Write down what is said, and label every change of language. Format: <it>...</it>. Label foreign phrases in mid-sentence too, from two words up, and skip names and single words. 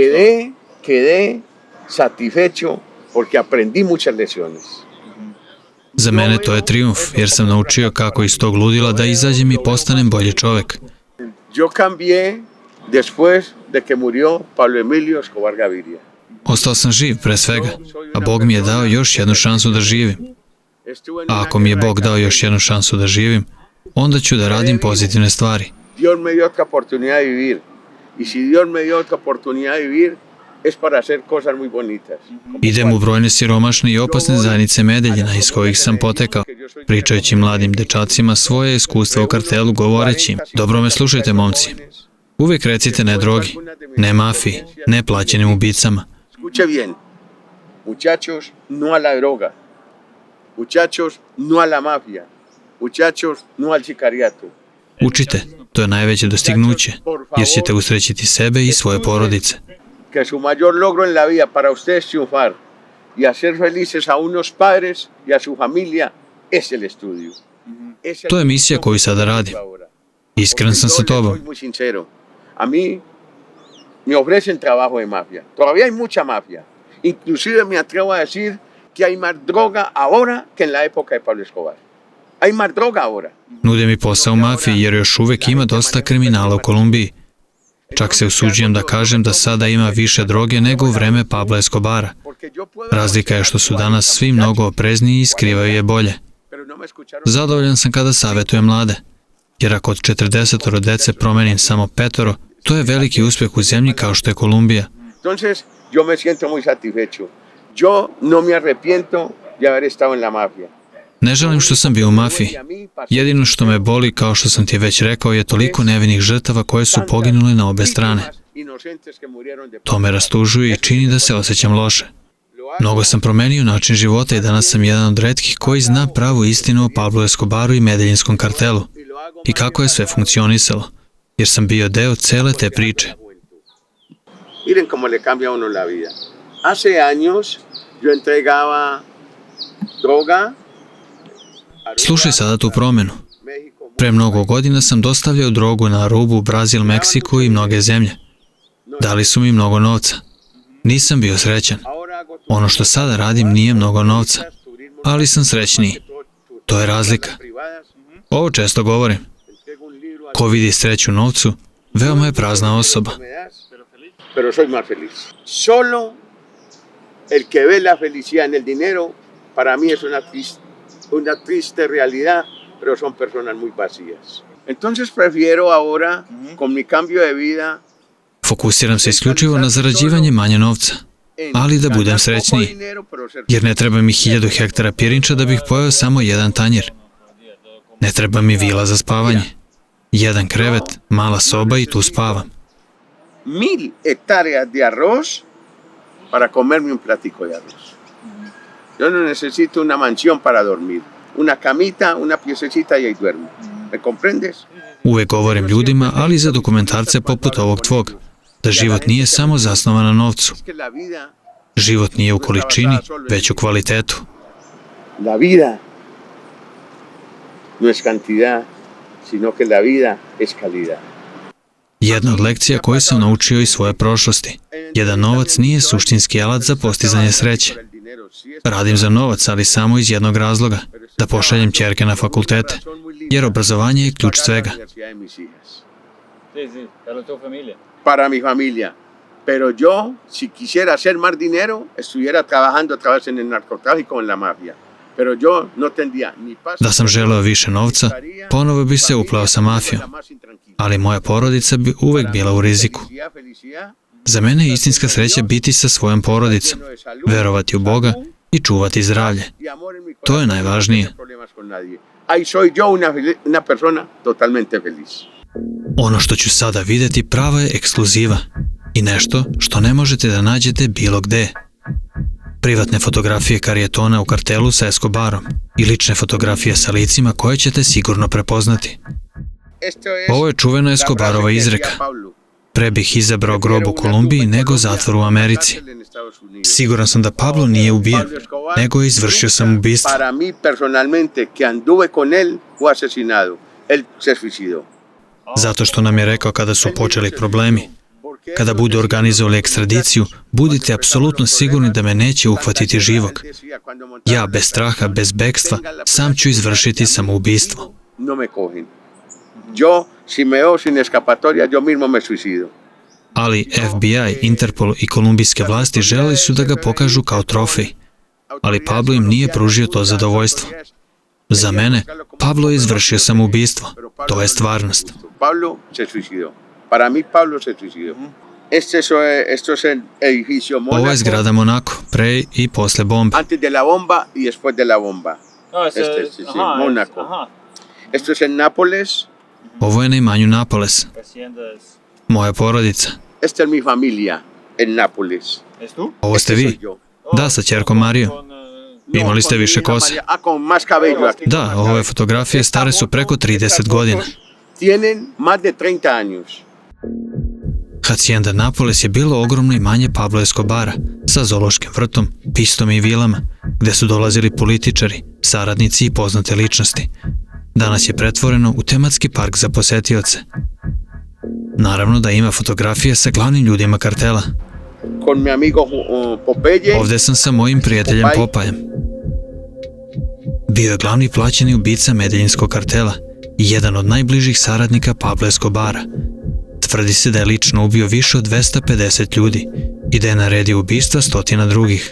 <es>Quedé satisfecho porque aprendí muchas lecciones.</es> <sr>Za mene to je trijumf jer sam naučio kako iz tog ludila da izađem i postanem bolji čovek.</sr> <es>Yo cambié después de que murió Pablo Emilio Escobar Gaviria.</es> <sr>Ostao sam živ pre svega, a Bog mi je dao još jednu šansu da živim. A ako mi je Bog dao još jednu šansu da živim, onda ću da radim pozitivne stvari.</sr> <es>Dios me dio otra oportunidad de vivir. Y si Dios me dio otra oportunidad de vivir, es para hacer cosas muy bonitas.</es> <sr>Idem u brojne siromašne i opasne zajednice Medeljina iz kojih sam potekao, pričajući mladim dečacima svoje iskustva u kartelu, govoreći im: dobro me slušajte, momci. Uvijek recite ne drogi, ne mafiji, ne plaćenim ubicama.</sr> <es>Escuche bien, muchachos, no a la droga. Muchachos, no a la mafia. Muchachos, no al sicariato.</es> <sr>Učite, to je najveće dostignuće, jer ćete usrećiti sebe i svoje porodice.</sr> <es>Que su mayor logro en la vida para ustedes triunfar y hacer felices a unos padres y a su familia es el estudio.</es> <sr>To je misija koju sada radim. Iskren sam sa tobom.</sr> <es>Soy muy sincero. A mí me ofrecen trabajo de mafia. Todavía hay mucha mafia. Inclusive me atrevo a decir que hay más droga ahora que en la época de Pablo Escobar. Hay más droga ahora.</es> <sr>Nude mi posao u mafiji jer još uvek ima dosta kriminala u Kolumbiji. Čak se usuđujem da kažem da sada ima više droge nego u vreme Pabla Escobara. Razlika je što su danas svi mnogo oprezniji i skrivaju je bolje. Zadovoljan sam kada savjetujem mlade, jer ako od 40 dece promenim samo 5, to je veliki uspjeh u zemlji kao što je Kolumbija.</sr> <es>Entonces, yo me siento muy satisfecho. Yo no me arrepiento de haber estado en la mafia.</es> <sr>Ne žalim što sam bio u mafiji. Jedino što me boli, kao što sam ti već rekao, je toliko nevinih žrtava koje su poginule na obe strane. To me rastužuje i čini da se osjećam loše. Mnogo sam promenio način života i danas sam jedan od retkih koji zna pravu istinu o Pablu Escobaru i Medeljinskom kartelu i kako je sve funkcionisalo, jer sam bio deo cele te priče.</sr> <es>Miren cómo le cambia a uno la vida. Hace años yo entregaba droga.</es> <sr>Slušaj sada tu promenu. Pre mnogo godina sam dostavljao drogu na rubu Brazil, Meksiku i mnoge zemlje. Dali su mi mnogo novca. Nisam bio srećan. Ono što sada radim nije mnogo novca, ali sam srećniji. To je razlika. Ovo često govorim. Ko vidi sreću u novcu, veoma je prazna osoba.</sr> <es>Pero soy más feliz. Solo el que ve la felicidad en el dinero, para mí es una triste realidad, pero son personas muy vacías. Entonces prefiero ahora, con mi cambio de vida,</es> <sr>Fokusiram se isključivo na zarađivanje manje novca, ali da budem srećniji, jer ne treba mi 1000 hektara pirinča da bih pojeo samo jedan tanjir. Ne treba mi vila za spavanje. Jedan krevet, mala soba i tu spavam.</sr> <es>1000 hectáreas de arroz para comerme un platico de arroz. Yo no necesito una mansión para dormir. Una camita, una piececita y ahí duermo. ¿Me comprendes?</es> <sr>Uvek govorim ljudima, ali za dokumentarce poput ovog tvog, da život nije samo zasnovan na novcu.</sr> <es>Es que la vida,</es> <sr>Život nije u količini, već u kvalitetu.</sr> <es>la vida no es cantidad, sino que la vida es calidad.</es> <sr>Jedna od lekcija koju sam naučio iz svoje prošlosti. Jedan novac nije suštinski alat za postizanje sreće. Radim za novac, ali samo iz jednog razloga, da pošaljem ćerke na fakultete, jer obrazovanje je ključ svega.</sr> <es>Sí, sí, para tu familia. Para mi familia. Pero yo, si quisiera hacer más dinero, estuviera trabajando otra vez en el narcotráfico, en la mafia. Pero yo no tendría ni paz.</es> <sr>Da sam želeo više novca, ponovo bi se upleo sa mafijom, ali moja porodica bi uvek bila u riziku. Za mene je istinska sreća biti sa svojom porodicom, verovati u Boga i čuvati zdravlje. To je najvažnije.</sr> <es>Ahí soy yo una persona totalmente feliz.</es> <sr>Ono što ću sada videti prava je ekskluziva i nešto što ne možete da nađete bilo gde. Privatne fotografije karijetona u kartelu sa Escobarom i lične fotografije sa licima koje ćete sigurno prepoznati. Ovo je čuvena Escobarova izreka. Pre bih izabrao grob u Kolumbiji nego zatvor u Americi. Siguran sam da Pablo nije ubijen, nego je izvršio samoubistvo.</sr> <es>Para mí personalmente que anduve con él fue asesinado. Él se suicidó.</es> <sr>Zato što nam je rekao kada su počeli problemi. Kada budu organizovali ekstradiciju, budite apsolutno sigurni da me neće uhvatiti živog. Ja, bez straha, bez bekstva, sam ću izvršiti samoubistvo.</sr> <es>No me cogen. Yo, si me veo sin escapatoria, yo mismo me suicido.</es> <sr>Ali FBI, Interpol i kolumbijske vlasti želeli su da ga pokažu kao trofej. Ali Pablo im nije pružio to zadovoljstvo. Za mene, Pablo je izvršio samoubistvo. To je stvarnost.</sr> <es>Pablo se suicidó. Para mí, Pablo se suicidó. Esto es el edificio Mónaco.</es> <sr>Ovo je zgrada Monako, pre i posle bombe.</sr> <es>Antes de la bomba y después de la bomba. No, ese Sí, Mónaco. Esto es en Nápoles.</es> <sr>Ovo je na imanju Napoles.</sr> <es>Hacienda es...</es> <sr>Moja porodica.</sr> <es>Esta es mi familia en Nápoles. ¿Es tú?</es> <sr>Ovo ste vi? Da, sa ćerkom Marijom. Imali ste više kose.</sr> <es>Con más cabello aquí.</es> <sr>Da, ove fotografije stare su preko 30 godina.</sr> <es>tienen más de 30 años.</es> <sr>Hacienda Napoles je bilo ogromno imanje Pablo Escobara sa zoološkim vrtom, pistom i vilama, gde su dolazili političari, saradnici i poznate ličnosti. Danas je pretvoreno u tematski park za posetioce. Naravno da ima fotografije sa glavnim ljudima kartela.</sr> <es>Con mi amigo Popeye.</es> <sr>Ovde sam sa mojim prijateljem Popajem. Bio je glavni plaćeni ubica Medeljinskog kartela i jedan od najbližih saradnika Pablo Escobara. Tvrdi se da je lično ubio više od 250 ljudi i da je naredio ubistva stotina drugih.</sr>